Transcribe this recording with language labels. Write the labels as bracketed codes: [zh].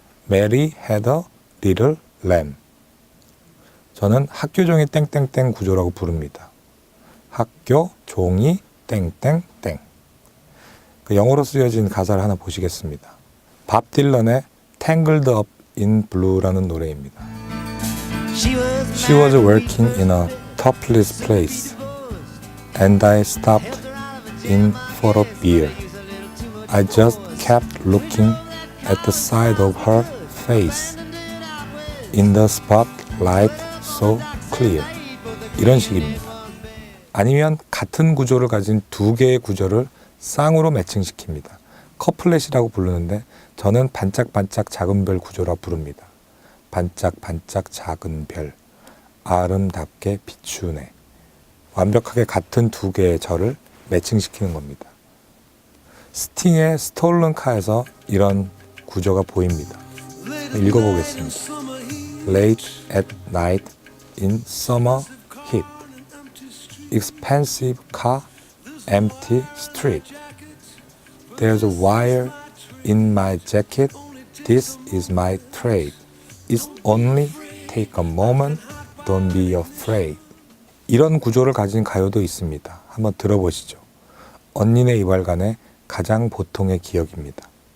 [en] Mary had a little lamb. [ko] 저는 학교 종이 땡땡땡 구조라고 부릅니다. 학교 종이 땡땡땡. 그 영어로 쓰여진 가사를 하나 보시겠습니다. 밥 딜런의 Tangled Up in Blue라는 노래입니다. [en] She was working in a topless place, and I stopped in for a beer. I just kept looking at the side of her face, in the spotlight so clear. [ko] 이런 식입니다. 아니면 같은 구조를 가진 두 개의 구조를 쌍으로 매칭시킵니다. 커플렛이라고 부르는데 저는 반짝반짝 작은 별 구조라 부릅니다. 반짝반짝 작은 별, 아름답게 비추네. 완벽하게 같은 두 개의 절을 매칭시키는 겁니다. 스팅의 스톨른 카에서 이런 구조가 보입니다. 읽어보겠습니다. [en] Late at night in summer heat, expensive car, empty street. There's a wire in my jacket, this is my trade. It's only take a moment, don't be afraid. [ko] 이런 구조를 가진 가요도 있습니다. 한번 들어보시죠. 언니네 이발관의 가장 보통의 기억입니다.